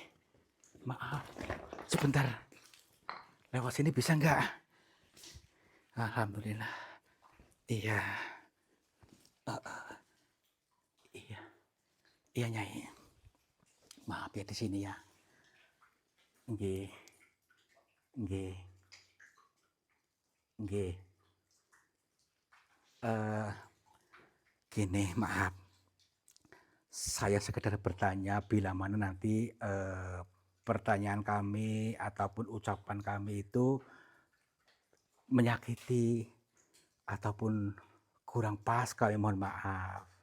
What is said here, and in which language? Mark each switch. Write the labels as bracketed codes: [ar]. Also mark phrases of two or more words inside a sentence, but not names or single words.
[id] Maaf, sebentar, lewat sini bisa nggak? Alhamdulillah. Iya, iya, iya Nyai. Maaf ya di sini ya. [jv] Nggih, nggih, nggih. Eee, [id] gini, maaf, saya sekedar bertanya bila mana nanti, pertanyaan kami ataupun ucapan kami itu menyakiti ataupun kurang pas, kami mohon maaf.